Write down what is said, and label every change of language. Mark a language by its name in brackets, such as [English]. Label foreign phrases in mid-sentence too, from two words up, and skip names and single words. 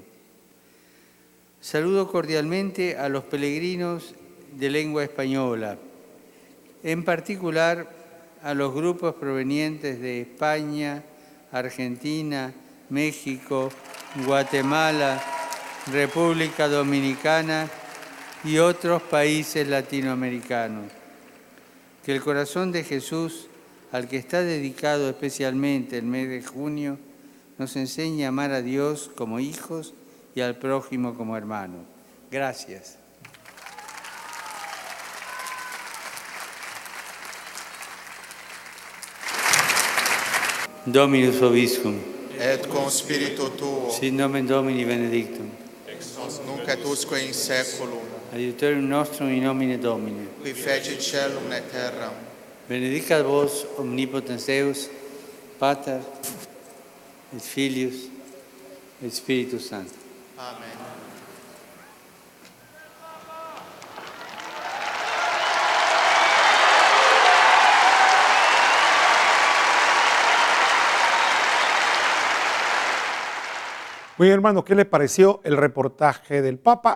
[Spanish] Saludo cordialmente a los peregrinos de lengua española, en particular a los grupos provenientes de España, Argentina, México, Guatemala, República Dominicana y otros países latinoamericanos. Que el corazón de Jesús, al que está dedicado especialmente el mes de junio, nos enseñe a amar a Dios como hijos y al prójimo como hermanos. Gracias. [Latin] Dominus vobiscum. Et con spiritu tuo, Sit nomen Domini benedictum. nunc et usque in saeculum, Adiutorium nostrum in nomine Domini. qui feci celum et terram. Benedicat vos omnipotens Deus, Pater, et Filius, et Spiritus Sanctus. Amen. [Spanish] Muy bien, hermano, ¿qué les pareció el reportaje del Papa?